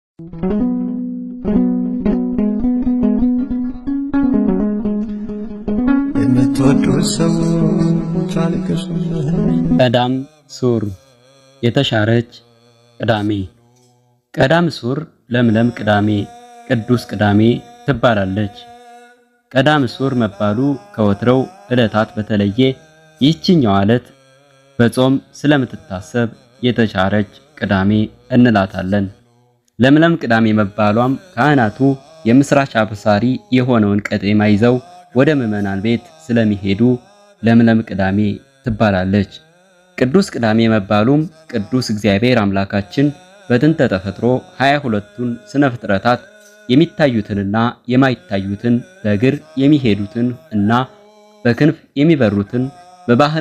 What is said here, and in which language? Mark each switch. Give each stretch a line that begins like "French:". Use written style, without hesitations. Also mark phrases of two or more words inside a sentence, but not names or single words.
Amharic: ቀዳም ሱር የተሻረች ቅዳሜ። ቀዳም ሱር ለምለም ቅዳሜ፣ ቅዱስ ቅዳሜ ትባላለች። ቀዳም ሱር መባሉ ከወትረው ዕለታት በተለየ ይህችኛው ዕለት በጾም ስለምትታሰብ የተሻረች ቅዳሜ እንላታለን። ለምለም ቅዳሜ መባሏም ካህናቱ የምስራች አብሳሪ የሆነውን ቀጤማ ይዘው ወደ ምዕመናን ቤት ስለሚሄዱ ለምለም ቅዳሜ ትባላለች። ቅዱስ ቅዳሜ መባሉም ቅዱስ እግዚአብሔር አምላካችን በጥንተ ተፈጥሮ 22ቱን ስነ ፍጥረታት የሚታዩትንና የማይታዩትን በእግር የሚሄዱትን እና በክንፍ የሚበሩትን በባህር